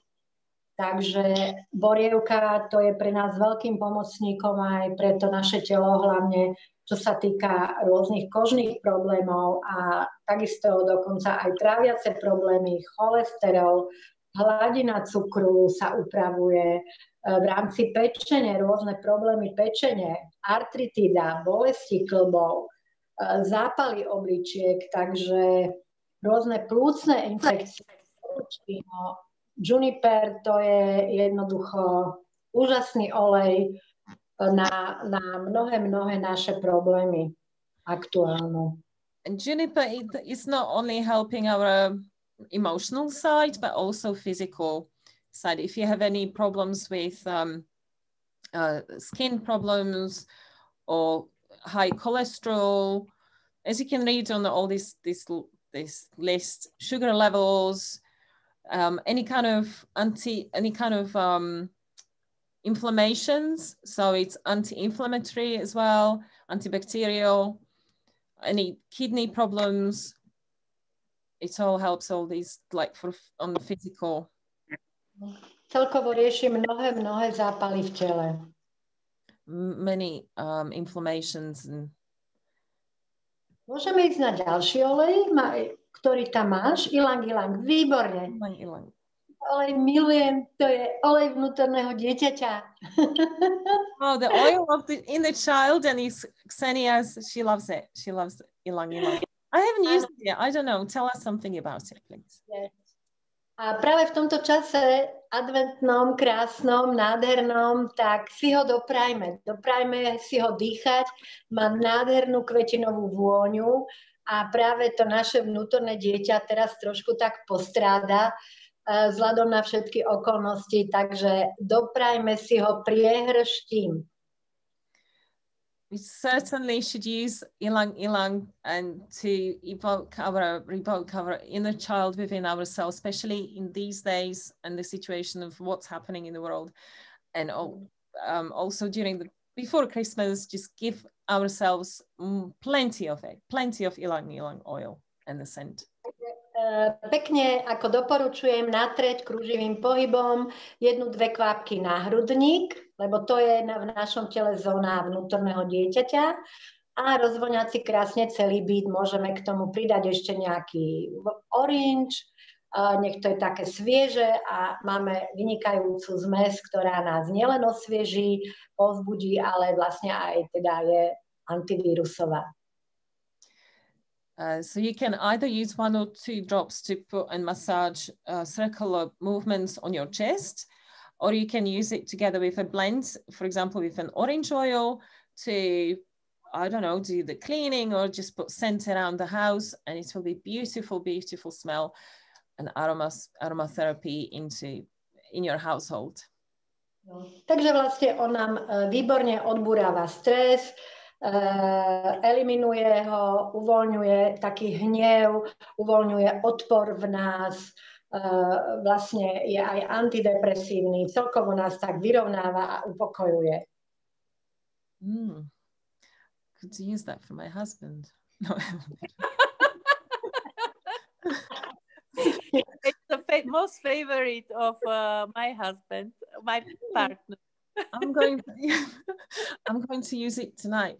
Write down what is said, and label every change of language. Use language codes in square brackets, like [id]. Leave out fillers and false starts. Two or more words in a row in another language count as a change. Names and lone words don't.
[sk] Takže borievka to je pre nás veľkým pomocníkom aj pre to naše telo, hlavne čo sa týka rôznych kožných problémov a takisto dokonca aj tráviace problémy, cholesterol, hladina cukru sa upravuje, v rámci pečene, rôzne problémy pečene, artritída, bolesti klbov, zápaly obličiek, takže rôzne plúcne infekcie. Juniper to je jednoducho úžasný olej na mnohé naše problémy aktuálne. [en] And juniper is not only helping our emotional side, but also physical side. If you have any problems with skin problems or high cholesterol, as you can read on all this list, sugar levels, any kind of inflammations, so it's anti-inflammatory as well, antibacterial, any kidney problems, it all helps all these like on the physical. [sk] Celkovo rieši mnohé zápaly v tele. [en] Many inflammations and. [sk] Môžeme ísť na ďalší olej, ktorý tam máš. Ilang ilang, výborne. Ilang. Olej milujem, to je olej vnútorného dieťaťa. [en] Oh, the oil of the inner child, and Ksenia, she loves it. She loves ilang ilang. I haven't used it yet. I don't know. Tell us something about it, please. Yes. [sk] A práve v tomto čase adventnom, krásnom, nádhernom, tak si ho doprajme. Doprajme si ho dýchať. Má nádhernú kvetinovú vôňu a práve to naše vnútorné dieťa teraz trošku tak postráda vzhľadom na všetky okolnosti, takže doprajme si ho priehrštím. [en] We certainly should use ilang ilang and to revoke our inner child within ourselves, especially in these days and the situation of what's happening in the world. And also before Christmas, just give ourselves plenty of ilang ilang oil and the scent. [sk] Pekne, ako doporučujem, natrieť kruživým pohybom 1-2 kvapky na hrudník, lebo to je v našom tele zóna vnútorného dieťaťa, a rozvoňať si krásne celý byt. Môžeme k tomu pridať ešte nejaký orange, nech to je také svieže, a máme vynikajúcu zmes, ktorá nás nielen osvieží, povzbudí, ale vlastne aj teda je antivírusová. [en] So you can either use 1 or 2 drops to put and massage circular movements on your chest, or you can use it together with a blend, for example, with an orange oil to, I don't know, do the cleaning or just put scent around the house, and it will be beautiful, beautiful smell and aromatherapy in your household. [sk] Takže vlastne on nám výborne odburáva stres, eliminuje ho, uvoľňuje taký hnev, uvoľňuje odpor v nás, vlastne je aj antidepresívny, celkovo nás tak vyrovnáva a upokojuje. [en] Could use that for my husband. No. It's the most favorite of my husband, my partner. I'm going to use it tonight.